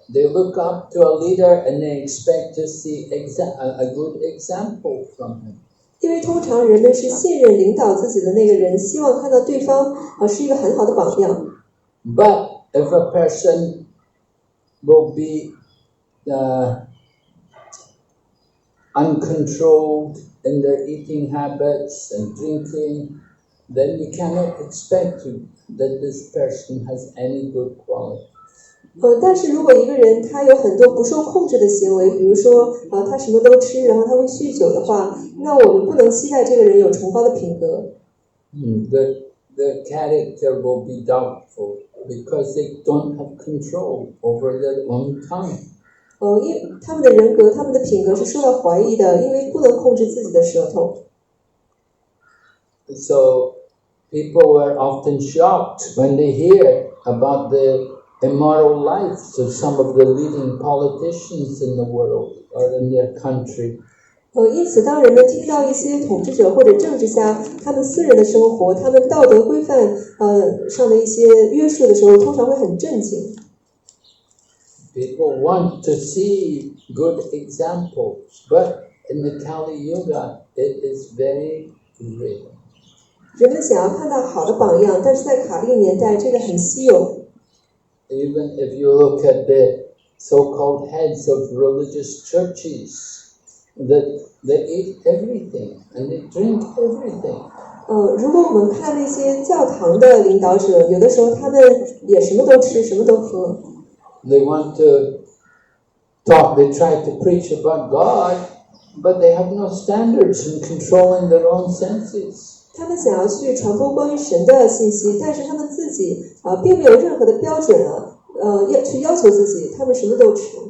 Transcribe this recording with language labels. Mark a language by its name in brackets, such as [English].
[English] They look up to a leader and they expect to see a good example from him. [Chinese] 因为通常人们是信任领导自己的那个人，希望看到对方是一个很好的榜样。 [English] But if a person will be uncontrolled in their eating habits and drinking, then you cannot expect that this person has any good quality. [Chinese] 但是如果一个人他有很多不受控制的行为，比如说他什么都吃，然后他会酗酒的话，那我们不能期待这个人有崇高的品格。 [English] The character will be doubtful because they don't have control over their own tongue. [Chinese] 因为他们的人格、他们的品格是受到怀疑的，因为不能控制自己的舌头。 [English] So people were often shocked when they hear about the immoral lives of some of the leading politicians in the world or in their country. [Chinese] 因此当人们听到一些统治者或者政治家他们私人的生活，他们道德规范上的一些约束的时候，通常会很震惊。 [English] People want to see good examples, but in the Kali Yuga, it is very rare. [Chinese] 人们想要看到好的榜样，但是在卡利年代，这个很稀有。 [English] Even if you look at the so-called heads of religious churches, that they eat everything and they drink everything. [Chinese] 如果我们看那些教堂的领导者，有的时候他们也什么都吃，什么都喝。 [English] They want to talk, they try to preach about God, but they have no standards in controlling their own senses. [Chinese] 他们想要去传播关于神的信息，但是他们自己并没有任何的标准要求自己，他们什么都吃。